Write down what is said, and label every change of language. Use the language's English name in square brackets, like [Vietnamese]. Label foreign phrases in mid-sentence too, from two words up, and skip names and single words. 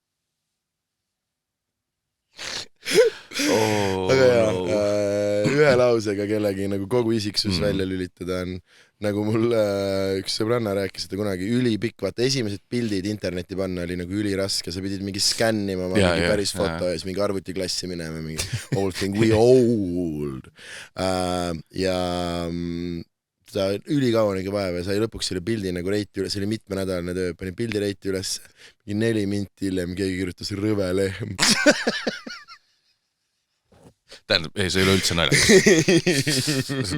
[Estonian] Aga ühe lausega kellegi nagu kogu isiksus välja lülitada on nagu mul üks sõbranna rääkis, et kunagi ülipikk, vaata esimesed pildid interneti panna oli nagu üliraske, sa pidid mingi skännima mingi päris foto ja siis mingi arvutiklassi minema, mingi [English] old thing, we old. [Estonian] Ja ta ülikaua nägi vaeva ja sai lõpuks selle pildi nagu reiti üles, see oli mitmenädalane töö, pani pildi reiti üles, mingi 4 minti hiljem keegi kirjutas rõve lehm. Tähendab, ei, see ei ole üldse naljakas.